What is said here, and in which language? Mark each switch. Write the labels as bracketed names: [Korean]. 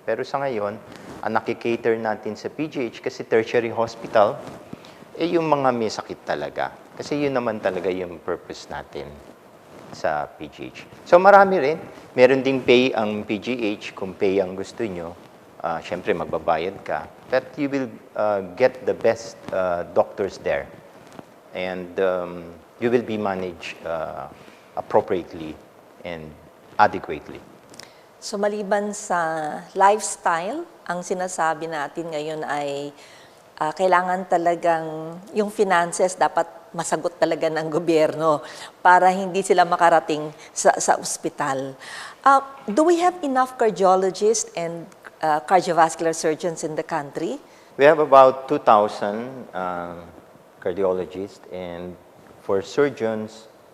[Filipino] Pero sa ngayon, ang nakikater natin sa PGH kasi tertiary hospital, yung mga may sakit talaga. Kasi yun naman talaga yung purpose natin sa PGH. So marami rin. Meron ding pay ang PGH. Kung pay ang gusto nyo, syempre magbabayad ka. [English] But you will get the best doctors there. And you will be managed appropriately and adequately. [Filipino] So maliban sa lifestyle, ang sinasabi natin ngayon ay kailangan talagang yung finances dapat masagot talaga ng gobyerno para hindi sila makarating sa ospital. [English] Do we have enough cardiologists and cardiovascular surgeons in the country? We have about 2,000 cardiologists, and for surgeons,